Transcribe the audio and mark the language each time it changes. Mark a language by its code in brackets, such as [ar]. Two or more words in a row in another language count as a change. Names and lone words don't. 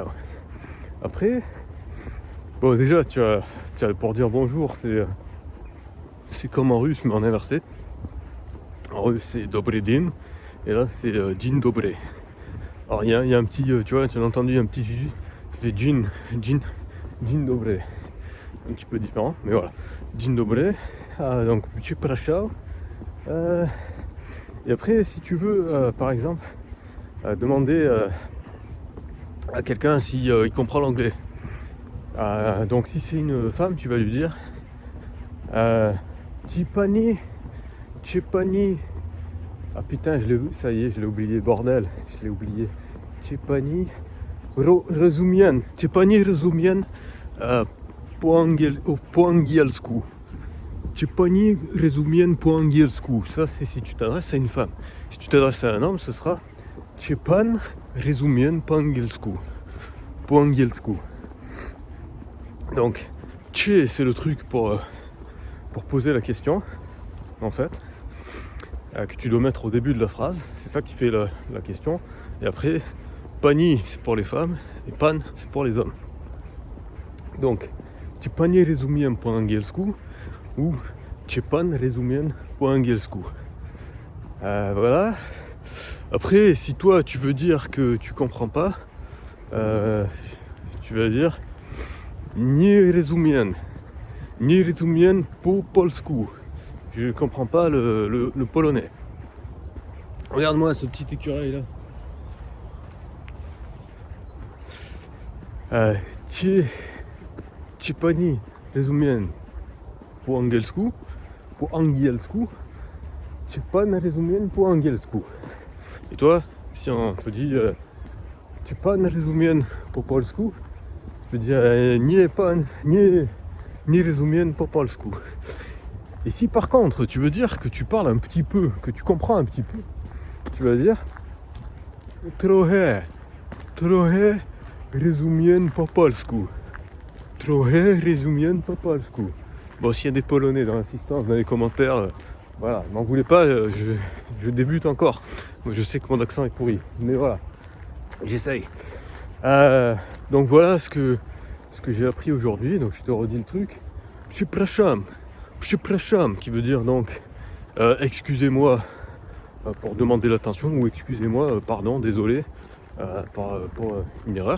[fr] Après, bon déjà tu as pour dire bonjour, c'est comme en russe mais en inversé. En russe c'est [ru] Dobry din [fr] et là c'est [pl] Dzień dobry. [fr] Alors il y a un petit, tu vois, tu as entendu un petit J, ça fait [pl] Dzień dobry. [fr] Un petit peu différent, mais voilà. [pl] Dzień dobry, donc przepraszam. [fr] Et après si tu veux par exemple demander à quelqu'un si il comprend l'anglais. Donc si c'est une femme, tu vas lui dire Tchipani. Ah putain, ça y est, je l'ai oublié, bordel, je l'ai oublié. [pl] Tchipani rozumien. Tchipani rozumien po angielsku. Tchipani rozumien po angielsku. [fr] Ça c'est si tu t'adresses à une femme. Si tu t'adresses à un homme, ce sera [pl] Tchipan rozumien po angielsku. Po angielsku. [fr] Donc, tché, c'est le truc pour poser la question, en fait, que tu dois mettre au début de la phrase. C'est ça qui fait la question. Et après, pani, c'est pour les femmes, et pan, c'est pour les hommes. Donc, [pl] ci pani rozumiem po angielsku, ou ci pan rozumiem po angielsku. [fr] Voilà. Après, si toi, tu veux dire que tu comprends pas, tu vas dire [pl] Nie rozumiem po polsku. [fr] Je comprends pas le polonais. Regarde-moi ce petit écureuil là. [pl] Ci pani rozumiem po angielsku. Ci pan rozumiem po angielsku. [fr] Et toi, si on te dit [pl] ci pan rozumiem po polsku, [fr] tu peux dire [pl] nie rozumiem po polsku. [fr] Et si par contre tu veux dire que tu parles un petit peu, que tu comprends un petit peu, tu vas dire [pl] trochę rozumiem po polsku. Trochę rozumiem po polsku. [fr] Bon, s'il y a des Polonais dans l'assistance, dans les commentaires, voilà, m'en voulez pas, je débute encore. Moi, je sais que mon accent est pourri, mais voilà, j'essaye. Donc voilà ce que j'ai appris aujourd'hui. Donc je te redis le truc. Przepraszam, qui veut dire donc excusez-moi pour demander l'attention, ou excusez-moi, pardon, désolé pour une erreur.